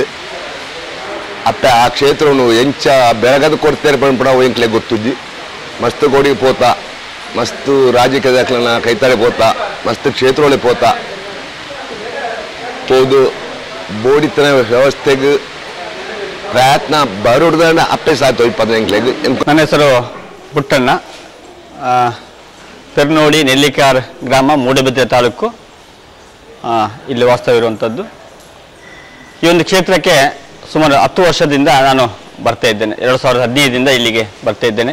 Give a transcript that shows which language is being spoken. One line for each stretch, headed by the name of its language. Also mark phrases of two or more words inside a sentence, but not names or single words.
Tulu: ಅಪ್ಪ ಆ ಕ್ಷೇತ್ರವನ್ನು ಎಂಚ ಬೆಳಗದ ಕೊಡ್ತಾರೆ ಪಂಪಣ ಎಂಕ್ಲೆ ಗೊತ್ತುಜ್ಜಿ. ಮಸ್ತ್ ಕೊಡಿ ಪೋತಾ, ಮಸ್ತ್ ರಾಜಕೀಯದ ಕೈತಾಳೆ ಪೋತಾ, ಮಸ್ತ್ ಕ್ಷೇತ್ರೊಳಗೆ ಪೋತಾ ಪೋದು ಬೋಡಿತನ ವ್ಯವಸ್ಥೆಗೆ ಪ್ರಯತ್ನ ಬರೋಡ್ದ ಅಪ್ಪೆ ಸಾಯ್ತು 25
Kannada: ನನ್ನ ಹೆಸರು ಪುಟ್ಟಣ್ಣ, ಪೆರ್ನೋಡಿ ನೆಲ್ಲಿಕಾರ್ ಗ್ರಾಮ, ಮೂಡಬಿದ್ರೆ ತಾಲೂಕು, ಇಲ್ಲಿ ವಾಸ್ತವಿರುವಂಥದ್ದು. ಈ ಒಂದು ಕ್ಷೇತ್ರಕ್ಕೆ ಸುಮಾರು 10 ವರ್ಷದಿಂದ ನಾನು ಬರ್ತಾ ಇದ್ದೇನೆ. 2015ರಿಂದ ಇಲ್ಲಿಗೆ ಬರ್ತಾ ಇದ್ದೇನೆ.